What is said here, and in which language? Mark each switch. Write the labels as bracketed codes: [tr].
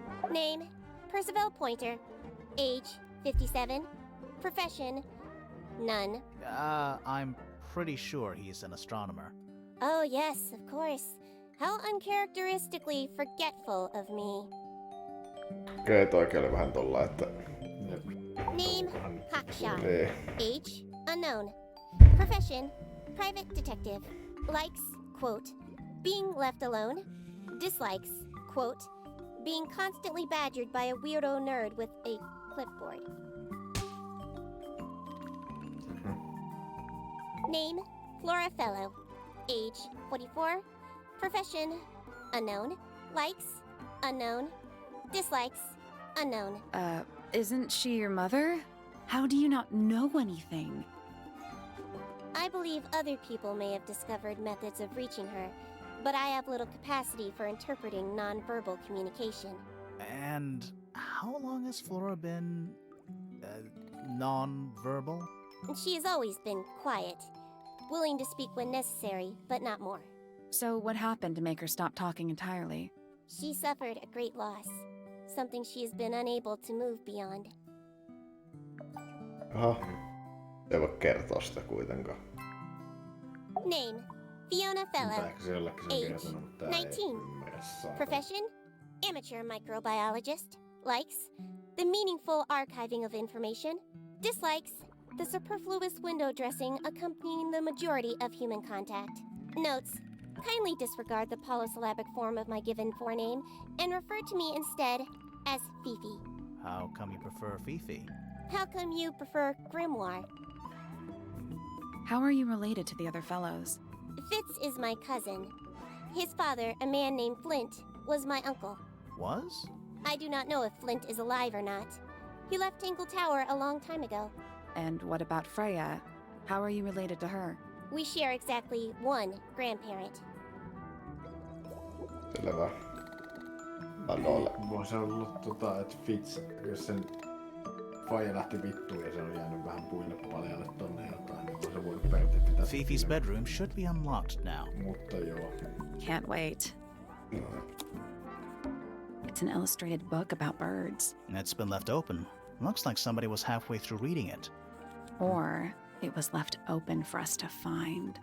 [en] Name, Percival Pointer. Age, 57. Profession, none. I'm pretty sure he's an astronomer. Oh yes, of course. How uncharacteristically forgetful of me. [fi] Okei, toikin oli vähän tolla, että... [en] Name, Haksha. [fi] Niin. [en] Age, unknown. Profession, private detective. Likes, quote, being left alone. Dislikes, quote, being constantly badgered by a weirdo nerd with a clipboard. Name, Flora Fellow. Age, 44. Profession, unknown. Likes, unknown. Dislikes, unknown. Isn't she your mother? How do you not know anything? I believe other people may have discovered methods of reaching her, but I have little capacity for interpreting nonverbal communication. And how long has Flora been... non-verbal? She has always been quiet, willing to speak when necessary, but not more. So what happened to make her stop talking entirely? She suffered a great loss, something she has been unable to move beyond. Aha. [fi] Ei voi kertoa sitä kuitenkaan. [en] Name, Fiona Fellow. [fi] Ehkä se jollekin se on [en] Age, [fi] kertonut, mutta tää [en] 19. [fi] ei ymmärrä saatana. [en] Profession, amateur microbiologist. Likes, the meaningful archiving of information. Dislikes, the superfluous window dressing accompanying the majority of human contact. Notes, kindly disregard the polysyllabic form of my given forename and refer to me instead as Fifi. How come you prefer Fifi? How come you prefer Grimoire? How are you related to the other fellows? Fitz is my cousin. His father, a man named Flint, was my uncle. Was? I do not know if Flint is alive or not. He left Tangled Tower a long time ago. And what about Freya? How are you related to her? We share exactly 1 grandparent. [fi] Selvä. Annoille. Voisi olla että Fitz, jos sen faija lähti vittuun ja se on jäänyt vähän puille paljalle tonne jotain, niin se voinut periaatteessa pitää... [en] Fifi's bedroom should be unlocked now. [fi] Mutta joo. [en] Can't wait. It's an illustrated book about birds. It's been left open. Looks like somebody was halfway through reading it. Or it was left open for us to find.